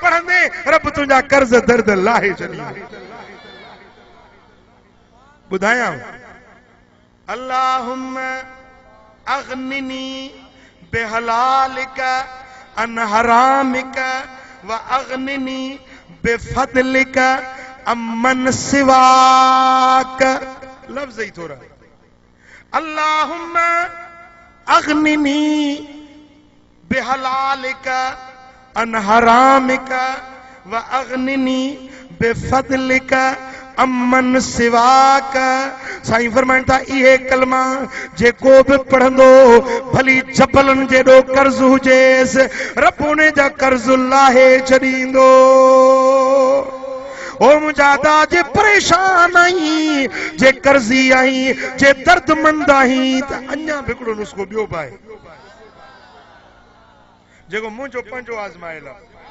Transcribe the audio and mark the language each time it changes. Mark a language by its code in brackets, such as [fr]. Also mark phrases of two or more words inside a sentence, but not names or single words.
[sd] पढ़ंदे रब तुंहिंजा कर्ज दर्द लाहे छॾींदो। [ar] ॿुधायां اللهم أغنني بحلالك عن حرامك وأغنني بفضلك عمن سواك. [sd] लफ्ज़ ही थोड़ा [ar] اللهم أغنني بحلالك عن حرامك وأغنني بفضلك عمن سواك. [sd] साईं फरमाइनि था इहे कलमा जेको बि पढ़ंदो भली जबलनि जेॾो कर्ज़ हुजेसि रब उन जा कर्ज़ लाहे छॾींदो। ओ मुंहिंजा दा जे परेशान आहीं, जे कर्ज़ी आहीं, जे दर्दमंद आहीं त अञा बि हिकिड़ो नुस्ख़ो ॿियो बि आहे जेको मुंहिंजो पंहिंजो आज़मायल आहे।